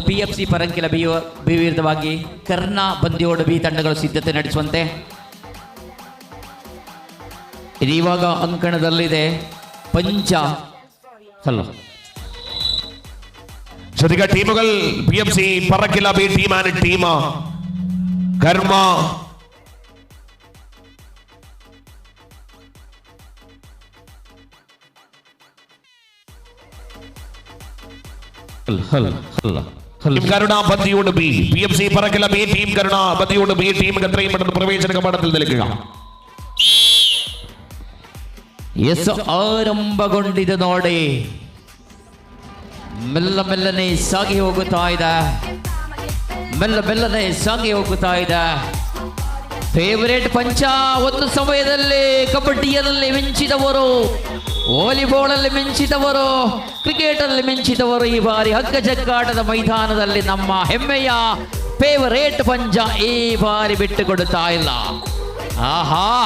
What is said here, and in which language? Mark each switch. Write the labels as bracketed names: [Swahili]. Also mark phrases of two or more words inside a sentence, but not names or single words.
[Kannada] PFC ಪರಂಕಿಲ ಬಿ ವಿರುದ್ಧವಾಗಿ ಕರ್ನಾ ಬಂದಿಯೋಡು ಬಿ ತಂಡಗಳು ಸಿದ್ಧತೆ ನಡೆಸುವಂತೆ. ಇದು ಇವಾಗ ಅಂಕಣದಲ್ಲಿದೆ. ಪಂಚ ಹಲೋ ಜೊತೆಗೆ ಟೀಮುಗಳು PFC ಪರಂಕಿಲ ಬಿ ಟೀಮ್ ಆ್ಯಂಡ್ ಟೀಮ್ ಕರ್ಮ [Malayalam] ടീം കരുണ ബന്ദിയോട് ബി PFC പറക്കില്ല ബി ടീം കരുണ ബന്ദിയോട് ബി ടീം എത്രയും പെട്ടെന്ന് പ്രവേശന കവാടത്തിൽ നിൽക്കുക. [Kannada] ಎಸ್ ಆರಂಭಗೊಂಡಿದೆ ನೋಡಿ. ಮೆಲ್ಲ ಮೆಲ್ಲನೆ ಸಾಗಿ ಹೋಗುತ್ತಾ ಇದೆ. ಫೇವರೇಟ್ ಪಂಚ ಒಂದು ಸಮಯದಲ್ಲಿ ಕಬಡ್ಡಿಯಲ್ಲಿ ಮಿಂಚಿದವರು, ವಾಲಿಬಾಲಲ್ಲಿ ಮಿಂಚಿದವರು, ಕ್ರಿಕೆಟಲ್ಲಿ ಮಿಂಚಿದವರು ಈ ಬಾರಿ ಹಗ್ಗ ಜಗ್ಗಾಟದ ಮೈದಾನದಲ್ಲಿ ನಮ್ಮ ಹೆಮ್ಮೆಯ ಫೇವರೇಟ್ ಪಂಚ ಈ ಬಾರಿ ಬಿಟ್ಟುಕೊಡುತ್ತಾ ಇಲ್ಲ.